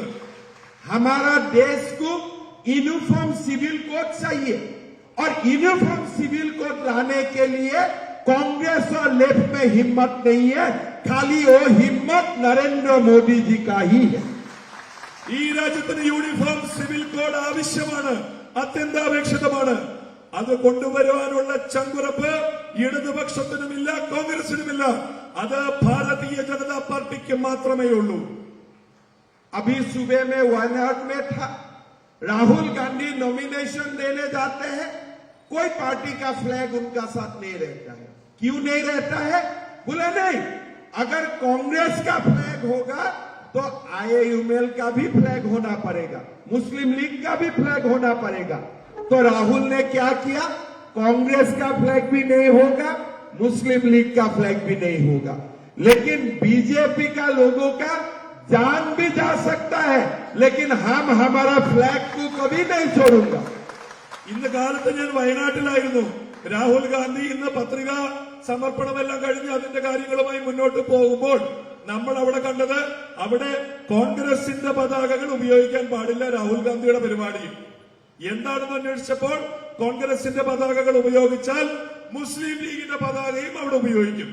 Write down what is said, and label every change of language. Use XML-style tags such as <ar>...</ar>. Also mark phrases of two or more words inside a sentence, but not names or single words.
<hi>हमारा देश को</hi> <en>uniform civil code</en> <hi>चाहिए और</hi> <en>uniform civil code</en> <hi>लाने के लिए कांग्रेस और लेफ्ट में हिम्मत नहीं है, खाली वो हिम्मत नरेंद्र मोदी जी का ही है।</hi> <ml>ഈ രാജ്യത്തിന്</ml> <en>uniform civil code</en> <ml>ആവശ്യമാണ്, അത്യന്താപേക്ഷിതമാണ്. അത് കൊണ്ടുവരുവാനുള്ള ചങ്കുറപ്പ് ഇടതുപക്ഷത്തിനുമില്ല, കോൺഗ്രസിനുമില്ല. അത് ഭാരതീയ ജനതാ പാർട്ടിക്ക് മാത്രമേ ഉള്ളൂ.</ml> <hi>अभी सुबह में वायनाड में था, राहुल गांधी नॉमिनेशन देने जाते हैं, कोई पार्टी का फ्लैग उनका साथ नहीं रहता है। क्यों नहीं रहता है? बोले नहीं, अगर कांग्रेस का फ्लैग होगा तो आईएमएल का भी फ्लैग होना पड़ेगा, मुस्लिम लीग का भी फ्लैग होना पड़ेगा। तो राहुल ने क्या किया, कांग्रेस का फ्लैग भी नहीं होगा, मुस्लिम लीग का फ्लैग भी नहीं होगा, लेकिन बीजेपी का लोगों का जान भी जा सकता है, लेकिन हम हमारा फ्लैग को कभी नहीं छोड़ूंगा।</hi> <ml>ഇന്ന് കാലത്ത് ഞാൻ വയനാട്ടിലായിരുന്നു. രാഹുൽ ഗാന്ധി ഇന്ന് പത്രിക സമർപ്പണമെല്ലാം കഴിഞ്ഞ് അതിന്റെ കാര്യങ്ങളുമായി മുന്നോട്ട് പോകുമ്പോൾ നമ്മൾ അവിടെ കണ്ടത്, അവിടെ കോൺഗ്രസിന്റെ പതാകകൾ ഉപയോഗിക്കാൻ പാടില്ല രാഹുൽ ഗാന്ധിയുടെ പരിപാടിയിൽ. എന്താണെന്ന് അന്വേഷിച്ചപ്പോൾ കോൺഗ്രസിന്റെ പതാകകൾ ഉപയോഗിച്ചാൽ മുസ്ലിം ലീഗിന്റെ പതാകയും അവിടെ ഉപയോഗിക്കും.</ml>